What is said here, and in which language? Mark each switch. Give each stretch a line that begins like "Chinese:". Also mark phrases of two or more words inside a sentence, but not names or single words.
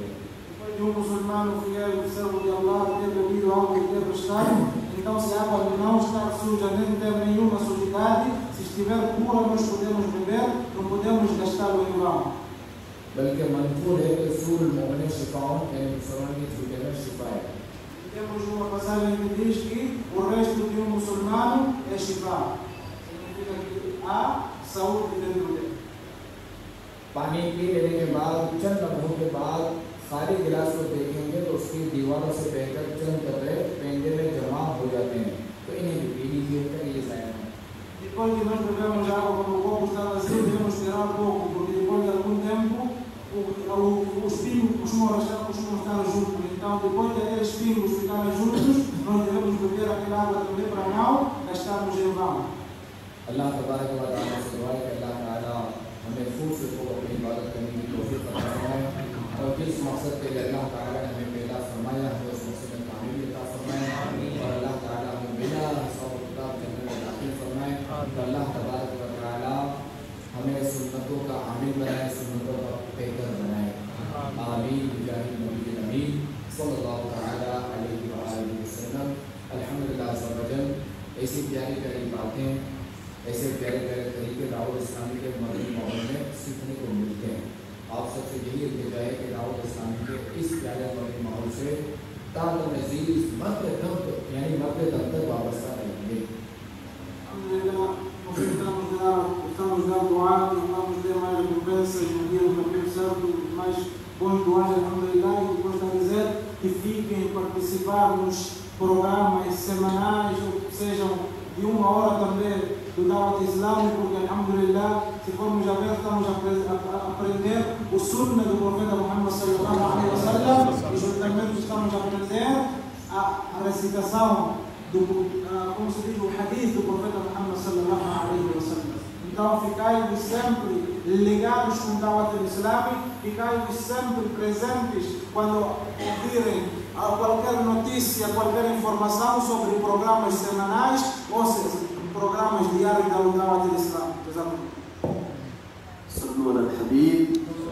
Portuguese: Um muçulmano fiel e servo de Allah ter bebido água e ter gostado, então se a água não está suja nem ter nenhuma sujidade, se estiver pura nós podemos beber, não podemos gastá-lo em vão.
Hindi: बल्कि मंजूर है कि
Arabic: سؤر المؤمن شفاء
Hindi: यानी मुसलमान की झूठे में शिफा है।
Portuguese: Temos uma passagem que diz que o resto de muçulmano é shifa. Significa que há saúde dentro dele.
Hindi: पानी पी लेने के बाद चंद लम्हों के बाद सारे गिलास को देखेंगे तो उसकी दीवारों से बहकर चंद कतरे पेंडे में जमा हो जाते हैं, तो इन्हें भी पी लीजिए तक ये जाएगा।
Portuguese: Depois de nós bebermos água, quando o copo está vazio, devemos tirar um pouco, porque depois de algum tempo os pingos costumam estar juntos. Então, depois de aqueles pingos ficarem juntos, nós devemos beber aquela água também para não gastarmos em vão.
Arabic: الله تبارك وتعالى
Hindi: से दुआ है कि अल्लाह ताला हमें खूब से खूब अपनी इबादत करने की तौफीक अता फरमाए और जिस मकसद के लिए अल्लाह ताला ने हमें पैदा फरमाया है उस मकसद में कामयाबी अता फरमाए और अल्लाह ताला हमें बिना हिसाब किताब जन्नत में दाखिल फरमाए और
Arabic: الله تبارك وتعالى
Hindi: हमें सुन्नतों का आमिल बनाए, सुन्नतों का पैकर बनाए।
Arabic: آمين بجاه النبي الأمين صلى الله تعالى عليه وآله وسلم.
Hindi: अल्हम्दुलिल्लाह सबजन ऐसी प्यारी प्यारी बातें, ऐसे प्यारे प्यारे तरीके दावत इस्लामी के मदनी माहौल में सीखने को मिलते हैं। आप सबसे यही इल्तिजा है कि दावत इस्लामी के इस प्यारे मदनी माहौल से ताक़त नज़ीर यानी मर्द दम तक वाबस्ता रहेंगे।
Portuguese: Estamos dando ar, vamos ter mais recompensas no dia do capítulo certo, mais pontuais, alhamdulillah, e depois está a dizer que fiquem a participar nos programas semanais, ou que sejam de 1 hora também do Dawat Islâmico, porque alhamdulillah, se formos a ver, estamos a aprender o sunnah do profeta Muhammad
Arabic: صلى الله عليه وسلم,
Portuguese: e juntamente estamos a aprender a recitação como se diz, o hadith do profeta Muhammad
Arabic: صلى الله عليه وسلم.
Portuguese: Então ficai-vos sempre ligados com o Dawat Islâmico, ficai-vos sempre presentes quando ouvirem qualquer notícia, qualquer informação sobre programas semanais ou programas diários do Dawat Islâmico.
Arabic: صلوا على الحبيب